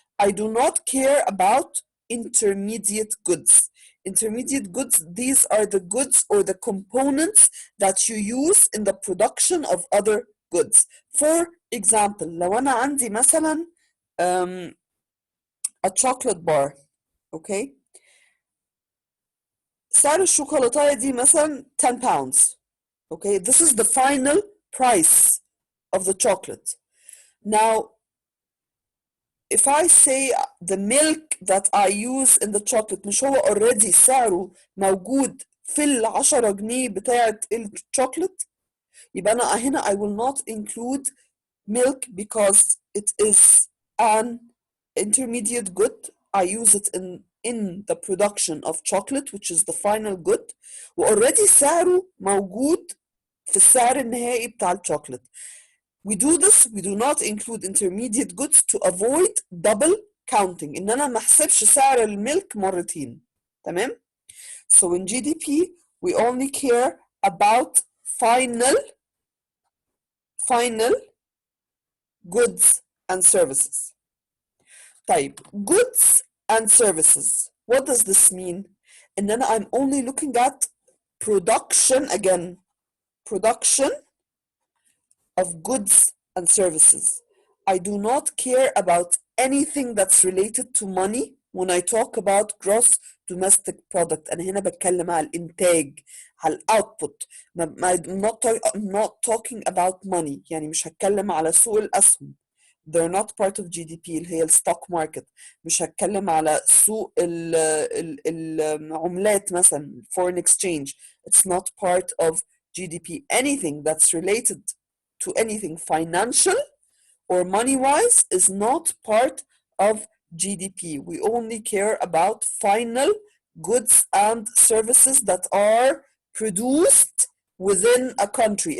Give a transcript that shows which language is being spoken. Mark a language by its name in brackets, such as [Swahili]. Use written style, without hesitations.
[English] I do not care about intermediate goods. Intermediate goods, these are the goods or the components that you use in the production of other goods. For example, [Arabic] لو أنا عندي مثلا [English] a chocolate bar, okay? [Arabic] سعر الشوكولاتة دي مثلا 10 pounds. [English] Okay, this is the final price of the chocolate. Now, if I say the milk that I use in the chocolate [Arabic] مش هو already سعره موجود في ال10 جنيه بتاعة الشوكولات, يبقى أنا هنا [English] I will not include milk because it is an intermediate good. I use it in the production of chocolate, which is the final good. [Arabic] وalready سعره موجود في السعر النهائي بتاع الشوكولات. [English] We do this, we do not include intermediate goods to avoid double counting. [Arabic] إن أنا ما أحسبش سعر الملك مرتين. [English] تمام؟ So in GDP, we only care about final goods and services. طيب, goods and services. What does this mean? [Arabic] إن أنا [English] I'm only looking at production again. Production of goods and services. I do not care about anything that's related to money when I talk about gross domestic product. [Arabic] أنا هنا بتكلم على الإنتاج, على output. [English] I'm not talking about money. [Arabic] يعني مش هتكلم على سوق الأسهم. [English] They're not part of GDP [Arabic] اللي هي الستوك ماركت. مش هتكلم على سوق العملات مثلا, [English] foreign exchange. It's not part of GDP. Anything that's related to anything financial or money-wise is not part of GDP. We only care about final goods and services that are produced within a country.